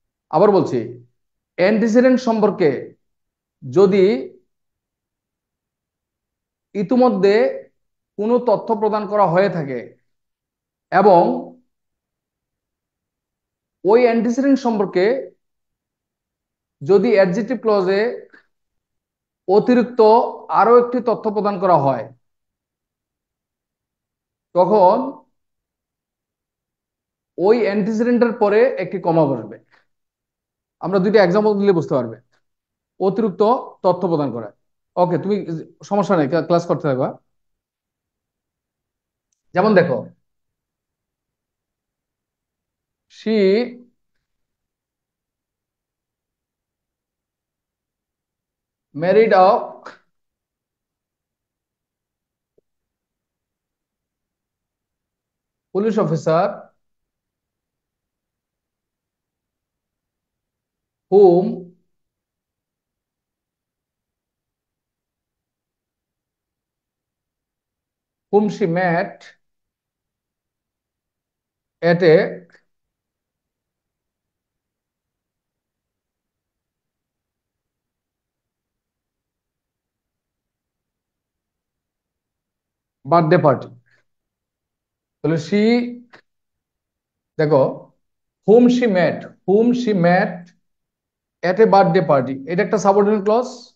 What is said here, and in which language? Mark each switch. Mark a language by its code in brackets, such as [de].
[bn] আবার বলছি, অ্যান্টিসিডেন্ট সম্পর্কে যদি ইতিমধ্যে কোনো তথ্য প্রদান করা হয়ে থাকে এবং ওই অ্যান্টিসিডেন্ট সম্পর্কে যদি অ্যাডজেক্টিভ ক্লজে অতিরিক্ত আরো একটি তথ্য প্রদান করা হয়, তখন ওই অ্যান্টিসিডেন্টের পরে একটি কমা বসবে। আমরা দুইটা এক্সাম্পল দিলে বুঝতে পারবে অতিরিক্ত তথ্য প্রদান করে। ওকে, তুমি সমস্যা নেই, ক্লাস করতে থাকবা। যেমন দেখো, [en] she married a police officer whom she met at a birthday party. [bn] তাহলে দেখো [en] whom she met at a birthday party, [bn] এটা একটা সাবঅর্ডিনেট ক্লজ।